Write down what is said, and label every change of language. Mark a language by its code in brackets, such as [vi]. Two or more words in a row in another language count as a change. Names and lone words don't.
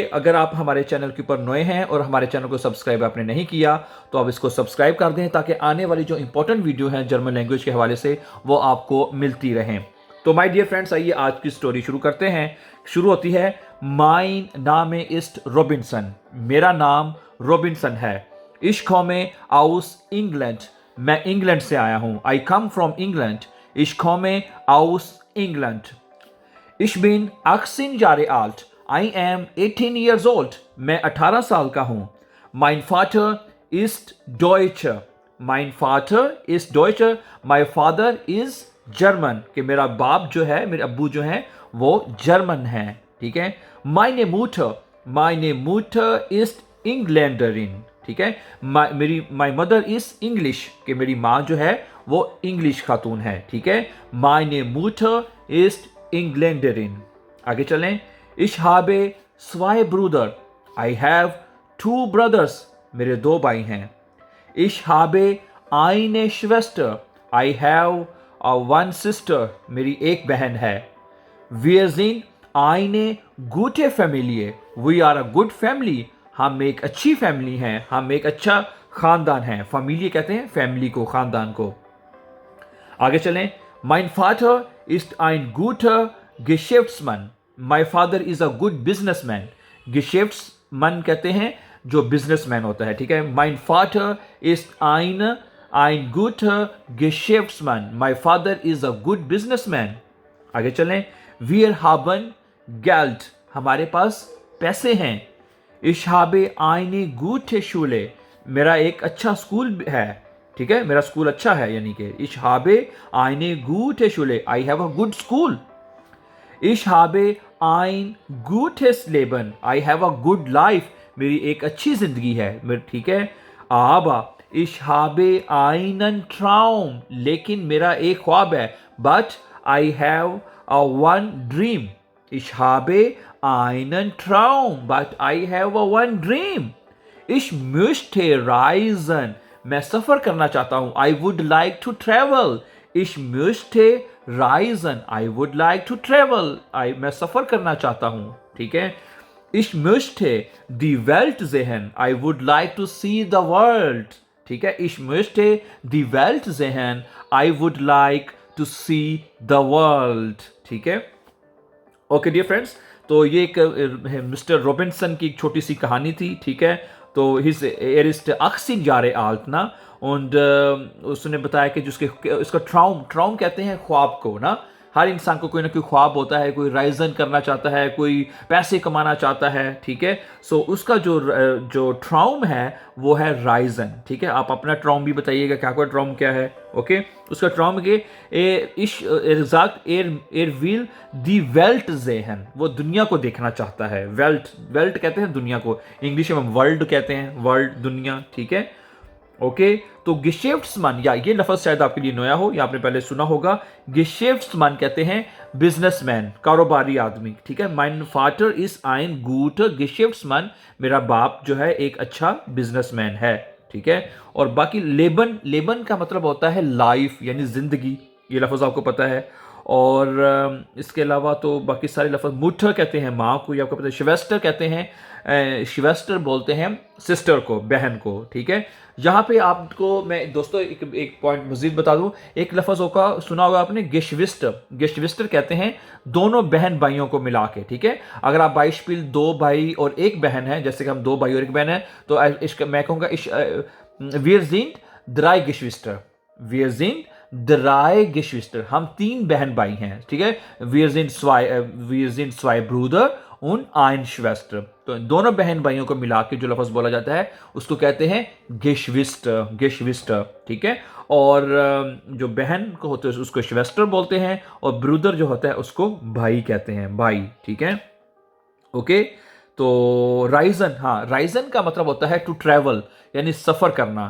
[hi] अगर आप हमारे चैनल के ऊपर नए हैं और हमारे चैनल को सब्सक्राइब आपने नहीं किया तो आप इसको सब्सक्राइब कर दें ताकि आने वाली जो इंपॉर्टेंट वीडियो हैं [en] German language [hi] के हवाले से वो आपको मिलती रहें। तो [en] my dear friends, [hi] आइए आज की स्टोरी शुरू करते हैं। शुरू होती है, [de] Mein Name ist Robinson. [hi] मेरा नाम रॉबिन्सन है। [de] Ich komme aus England। [hi] मैं इंग्लैंड से आया हूं। [en] I come from England। [de] Ich komme aus England। Ich bin 18 Jahre alt। [en] I am 18 years old। [hi] मैं 18 साल का हूं। [de] Mein Vater ist Deutscher। Mein Vater ist Deutscher। [en] My father is जर्मन। [hi] कि मेरा बाप जो है, मेरे अब्बू जो हैं वो जर्मन है। ठीक है। [de] Meine Mutter ist Engländerin. [hi] ठीक है। [en] My mother is English. [hi] कि मेरी माँ जो है वो इंग्लिश खातून है। ठीक है। [de] Meine Mutter ist Engländerin. [hi] आगे चलें। [de] Ich habe zwei Brüder। [en] I have two brothers। [hi] मेरे दो भाई हैं। [de] Ich habe eine Schwester। [en] I have one sister। [hi] मेरी एक बहन है। [de] Wir sind eine gute Familie। [en] We are a good family। [hi] हम एक अच्छी फैमिली हैं, हम एक अच्छा खानदान है। फैमिली कहते हैं फैमिली को, खानदान को। आगे चलें। [de] Mein Vater ist ein guter Geschäftsmann। [en] My father is a good businessman। [hi] Geschäftsmann कहते हैं जो बिजनेसमैन होता है। ठीक है। [de] Mein Vater ist ein guter Geschäftsmann। [en] My father is a good businessman। [hi] आगे चलें। [de] Wir haben Geld। [hi] हमारे पास पैसे हैं। [de] Ich habe eine gute Schule। [hi] मेरा एक अच्छा स्कूल है। ठीक है, मेरा स्कूल अच्छा है, यानी कि [de] Ich habe eine gute Schule। [en] I have a good school। [de] Ich habe ein gutes Leben। [en] I have a good life। [hi] मेरी एक अच्छी जिंदगी है मेरी। ठीक है। [de] Aber ich habe einen Traum। [hi] लेकिन मेरा एक ख्वाब है। [en] But I have a one dream। [de] Ich habe einen Traum, [en] but I have a one dream। [de] Ich möchte reisen। [hi] मैं सफर करना चाहता हूं। [en] I would like to travel। [de] Ich möchte reisen। [en] I would like to travel। [hi] मैं सफर करना चाहता हूं। ठीक है। [de] Ich möchte die Welt sehen। [en] I would like to see the world। [hi] ठीक है। [de] Ich möchte die Welt sehen। [en] I would like to see the world। [hi] ठीक है। [en] okay dear friends, [hi] तो ये एक मिस्टर रॉबिन्सन की एक छोटी सी कहानी थी। ठीक है। तो [de] हिज er ist 18 Jahre alt ना। [hi] और उसने बताया कि जिसके इसका ट्राउम कहते हैं ख्वाब को ना। हर इंसान को कोई ना कोई ख्वाब होता है। कोई राइजन करना चाहता है, कोई पैसे कमाना चाहता है। ठीक है। सो उसका जो ट्राउम है वो है राइजन। ठीक है। आप अपना ट्राउम भी बताइएगा क्या कोई ट्राउम क्या है। ओके। उसका ट्राउम के [de] er will die Welt sehen. [hi] वो दुनिया को देखना चाहता है। वेल्ट कहते हैं दुनिया को, इंग्लिश में वर्ल्ड कहते हैं, वर्ल्ड दुनिया। ठीक है। ओके। तो गिशेफ्ट्समैन, या ये लफ्ज़ शायद आपके लिए नया हो या आपने पहले सुना होगा। गिशेफ्ट्समैन कहते हैं बिजनेसमैन, कारोबारी आदमी। ठीक है। [en] my father is [de] ein guter Geschäftsmann. [hi] मेरा बाप जो है एक अच्छा बिजनेसमैन है। ठीक है। और बाकी लेबन का मतलब होता है लाइफ, यानी जिंदगी। ये लफ्ज़ आपको पता है। और इसके अलावा तो बाकी सारे लफ्ज़, मुठर कहते हैं माँ को, ये आपको पता है। शिवेस्टर कहते हैं, शिवेस्टर बोलते हैं सिस्टर को, बहन को। ठीक है। यहाँ पे आपको मैं दोस्तों एक पॉइंट मजीद बता दूं। एक लफ्ज़ होगा, सुना होगा आपने, गेशविस्टर कहते हैं दोनों बहन भाइयों को मिला के। ठीक है। अगर आप बाइशपिल दो भाई और एक बहन है, जैसे कि हम दो भाई और एक बहन है, तो मैं कहूँगा [de] wir sind drei Geschwister। wir sind drei Geschwister। [hi] हम तीन बहन भाई हैं। ठीक है। [de] wir sind zwei Brüder und ein Schwester। [hi] तो दोनों बहन भाइयों को मिला के जो लफ्ज़ बोला जाता है उसको कहते हैं Geschwister। ठीक है। और जो बहन को होते हैं उसको श्वेस्टर बोलते हैं, और ब्रूदर जो होता है उसको भाई कहते हैं, भाई। ठीक है। ओके। तो राइजन, हाँ, राइजन का मतलब होता है [en] to travel, [hi] यानी सफ़र करना।